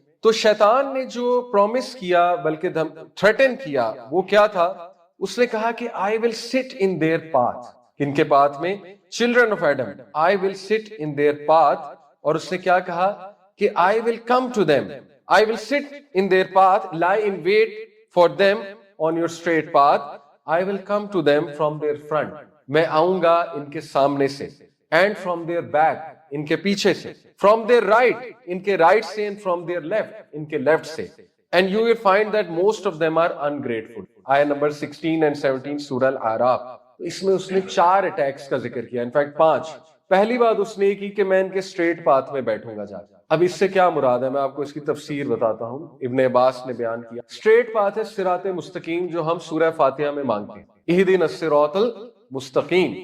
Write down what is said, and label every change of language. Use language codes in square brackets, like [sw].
[ur] تو شیطان نے جو پرومس کیا, بلکہ تھریٹن کیا, وہ کیا تھا؟ اس نے کہا کہ [en] I will sit in their path. [ur] کن کے پاتھ میں؟ [en] Children of Adam. I will sit in their path. [ur] اور اس نے کیا کہا کہ [en] I will come to them. I will sit in their path, lie in wait for them on your straight path. I will come to them from their front. [ur] میں آؤں گا ان کے سامنے سے, [en] and from their back, [ur] ان کے پیچھے سے, [en] from their right, [ur] ان کے right سے, [en] and from their left, [ur] ان کے left سے. [en] And you will find that most of them are ungrateful. [ur] آیت نمبر 16 and 17 سورہ الاعراف. اس میں اس نے 4 اٹیکس کا ذکر کیا, انفیکٹ 5. پہلی بات اس نے یہ کی کہ میں ان کے اسٹریٹ پاتھ میں بیٹھوں گا جا کے. اب اس سے کیا مراد ہے, میں آپ کو اس کی تفسیر بتاتا ہوں. ابن عباس نے بیان کیا, اسٹریٹ پاتھ ہے صراط مستقیم, جو ہم سورہ فاتحہ میں مانگتے ہیں, اہدنا الصراط المستقیم.